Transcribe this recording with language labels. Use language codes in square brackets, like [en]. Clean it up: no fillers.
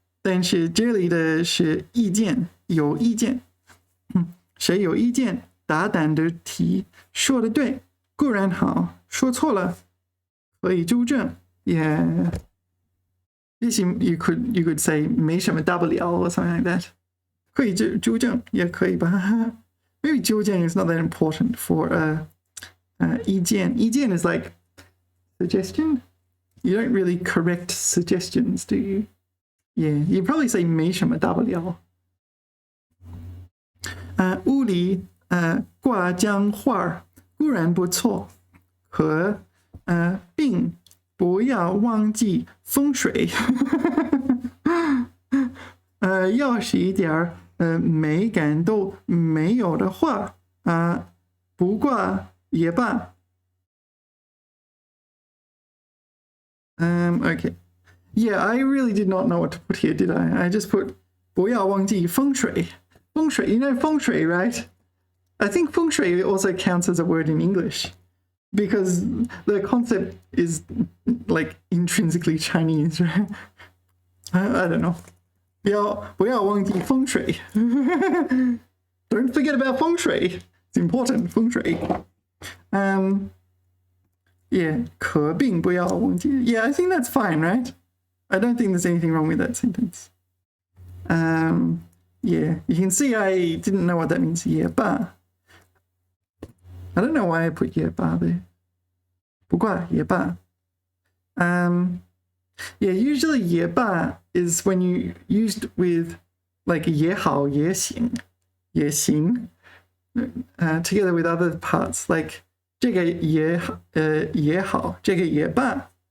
[zh] 但是这里的是意见，有意见。谁有意见大胆的提，说的对固然好，说错了可以纠正。 [en] Yeah. You could say [zh] 没什么大不了 [en] or something like that. [zh] 可以纠正也可以吧。 [en] Maybe 纠正 is not that important for 意见。意见 is like suggestion. You don't really correct suggestions, do you? Yeah, you probably say [zh] 没什么大不了。屋里挂张画固然不错，可并不要忘记风水。要是一点美感都没有的话不挂也罢。 [en] Okay. Yeah, I really did not know what to put here, did I? I just put [zh] 不要忘记风水。 [en] 风水, you know 风水, right? I think 风水 also counts as a word in English because the concept is like intrinsically Chinese, right? I don't know. [zh] 不要忘记风水。 [en] Don't forget about 风水. It's important, 风水。 [zh] Yeah, 可并不要忘记。 [en] Yeah, I think that's fine, right? I don't think there's anything wrong with that sentence. Yeah, you can see I didn't know what that means. [zh] 也罢。 [en] I don't know why I put 也罢 there. [zh] 不过也罢。 [en] Yeah, usually 也罢 is when you used with like [zh] 也好也行 [en] together with other parts like [zh] 这个也好这个也罢。